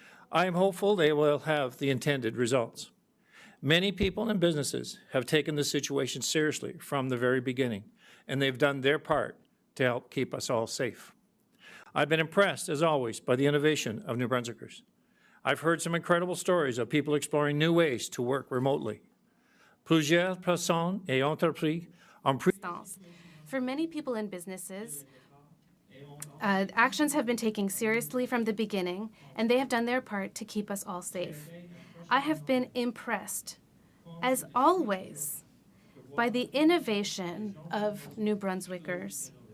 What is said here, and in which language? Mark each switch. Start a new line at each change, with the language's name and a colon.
English: I am hopeful they will have the intended results. Many people and businesses have taken the situation seriously from the very beginning, and they've done their part to help keep us all safe. I've been impressed, as always, by the innovation of New Brunswickers. I've heard some incredible stories of people exploring new ways to work remotely.
French: Plusieurs personnes et entreprises ont pris.
English: For many people and businesses, actions have been taken seriously from the beginning, and they have done their part to keep us all safe. I have been impressed, as always, by the innovation of New Brunswickers.